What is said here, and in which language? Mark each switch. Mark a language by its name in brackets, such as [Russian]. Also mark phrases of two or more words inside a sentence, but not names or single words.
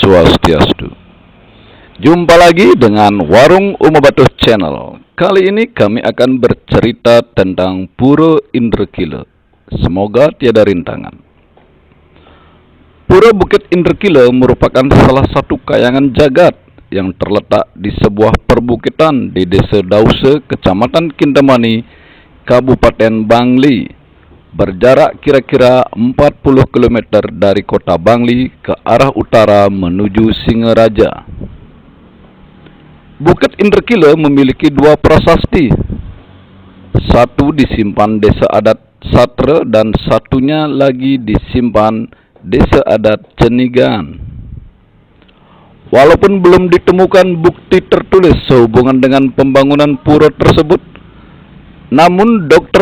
[Indonesian] Swastiastu. Jumpa lagi dengan Warung Umabatuh Channel. Kali ini kami akan bercerita tentang Pura Indrekila. Semoga tiada rintangan. Pura Bukit Indrekila merupakan salah satu kayangan jagat yang terletak di sebuah perbukitan di Desa Dause, Kecamatan Kintamani, Kabupaten Bangli. Berjarak kira-kira 40 km dari kota Bangli ke arah utara menuju Singaraja. Bukit Indrekila memiliki dua prasasti. Satu disimpan Desa Adat Satra dan satunya lagi disimpan Desa Adat Cenigan. Walaupun belum ditemukan bukti tertulis sehubungan dengan pembangunan pura tersebut, namun Dr.